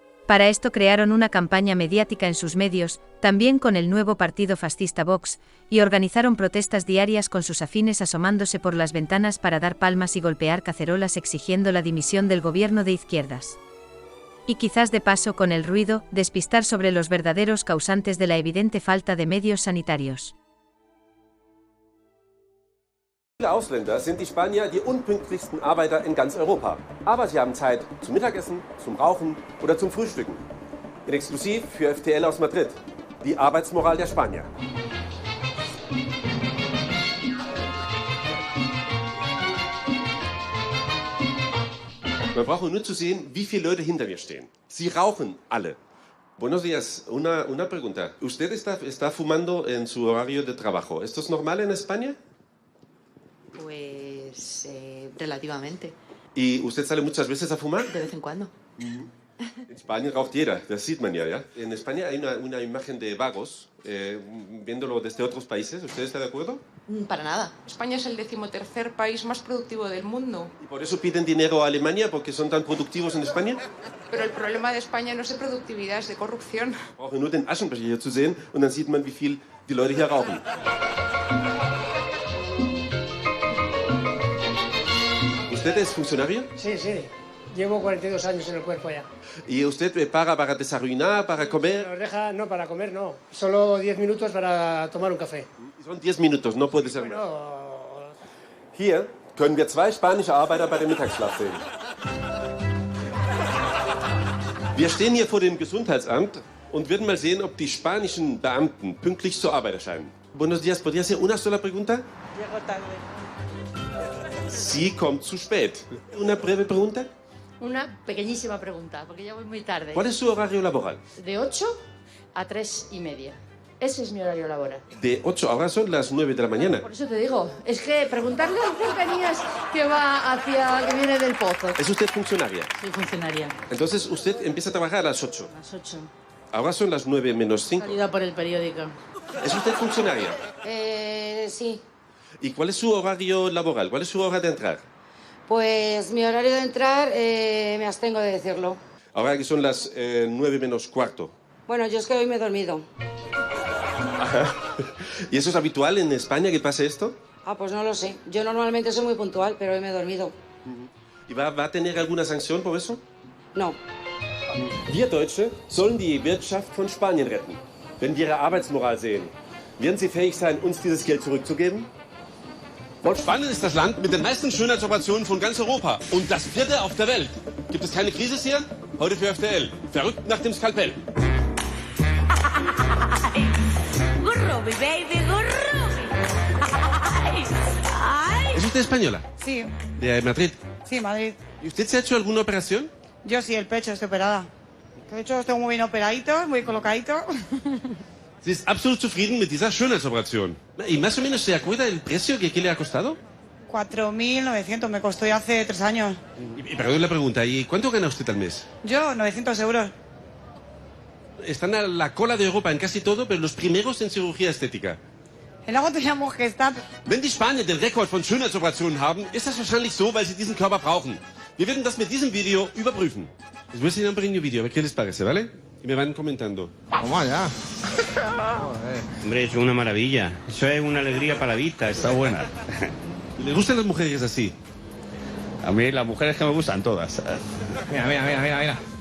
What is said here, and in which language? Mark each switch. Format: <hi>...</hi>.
<es>Para esto crearon una campaña mediática en sus medios, también con el nuevo partido fascista Vox, y organizaron protestas diarias con sus afines asomándose por las ventanas para dar palmas y golpear cacerolas exigiendo la dimisión del gobierno de izquierdas. Y quizás de paso, con el ruido, despistar sobre los verdaderos causantes de la evidente falta de medios sanitarios.</es> <de>Viele Ausländer sind die Spanier die unpünktlichsten Arbeiter in ganz Europa. Aber sie haben Zeit zum Mittagessen, zum Rauchen oder zum Frühstücken. In Exklusiv für FTL aus Madrid. Die Arbeitsmoral der Spanier. Man braucht nur zu sehen, wie viele Leute hinter mir stehen. Sie rauchen alle.</de> <es>Buenos días, una pregunta. ¿Usted está fumando en su horario de trabajo? ¿Esto es normal en España? Pues relativamente. ¿Y usted sale muchas veces a fumar? De vez en cuando.</es> <de>En Spanien raucht jeder, das sieht man ja.</de> <es>En España hay una imagen de vagos, viéndolo desde otros países. ¿Usted está de acuerdo? Para nada. España es el 13º país más productivo del mundo. ¿Y por eso piden dinero a Alemania, porque son tan productivos en España? Pero el problema de España no es de productividad, es de corrupción.</es> <de>Brauchen nur den Aschenbecher hier zu sehen und dann sieht man, wie viel die Leute hier rauchen.</de> <es>¿Usted es funcionario? Sí, sí. Llevo 42 años en el cuerpo ya. ¿Y usted paga para desayunar, para comer? Nos deja, no, para comer no. Solo 10 minutos para tomar un café. Son 10 minutos, no puede ser más. Bueno,</es> <de>Hier können wir 2 spanische Arbeiter bei dem Mittagsschlaf sehen. Wir stehen hier vor dem Gesundheitsamt und werden mal sehen, ob die spanischen Beamten pünktlich zur Arbeit erscheinen.</de> <es>Buenos días, ¿podría hacer una sola pregunta? Llego tarde.</es> <de>Sie kommt zu spät.</de> <es>Una breve pregunta. Una pequeñísima pregunta, porque ya voy muy tarde. ¿Cuál es su horario laboral? De 8 a 3:30. Ese es mi horario laboral. De 8, ahora son las 9 de la mañana. Por eso te digo, es que preguntarle a Cercanías que va hacia, que viene del pozo. ¿Es usted funcionaria? Soy funcionaria. Entonces usted empieza a trabajar a las 8. A las 8. Ahora son las 9 menos 5. Salida por el periódico. ¿Es usted funcionaria? Sí. ¿Y cuál es su horario laboral? ¿Cuál es su hora de entrar? Pues mi horario de entrar me abstengo de decirlo. Ahora que son las 9 menos cuarto. Bueno, yo es que hoy me he dormido. ¿Y eso es habitual en España que pase esto? Ah, pues no lo sé. Yo normalmente soy muy puntual, pero hoy me he dormido. ¿Y va a tener alguna sanción por eso? No.</es> <de>Wir Deutsche sollen die Wirtschaft von Spanien retten. Wenn wir ihre Arbeitsmoral sehen, werden sie fähig sein, uns dieses Geld zurückzugeben? Spanien ist das Land mit den meisten Schönheitsoperationen von ganz Europa und das 4. auf der Welt. Gibt es keine Krise hier? Heute für FDL. Verrückt nach dem Skalpell. Gurrubi, baby, gurrubi.</de> <es>¿Es usted española? Sí, De Madrid. sí, Madrid. ¿Y usted se ha hecho alguna operación? Yo sí, el pecho, estoy operada. De hecho, estoy muy bien operadito, muy colocadito.</es> <de>Sie ist absolut zufrieden mit dieser Schönheitsoperation.</de> <es>¿Y más o menos se acuerda el precio que le ha costado? 4.900 me costó ya hace 3 años. Y perdón la pregunta, ¿y cuánto gana usted al mes? Yo, 900 euros. Están a la cola de Europa en casi todo, pero los primeros en cirugía estética. El agua teníamos que estar...</es> <de>Wenn die Spanier den Rekord von Schönheitsoperationen haben, ist das wahrscheinlich so, weil sie diesen Körper brauchen. Wir werden das mit diesem Video überprüfen.</de> <es>Les voy a enseñar un pequeño vídeo, a ver qué les parece, ¿vale? Y me van comentando. Vamos allá. Hombre, eso es una maravilla. Eso es una alegría para la vista, está buena. ¿Les gustan las mujeres así? A mí las mujeres que me gustan todas. Mira, mira, mira, mira, mira.</es>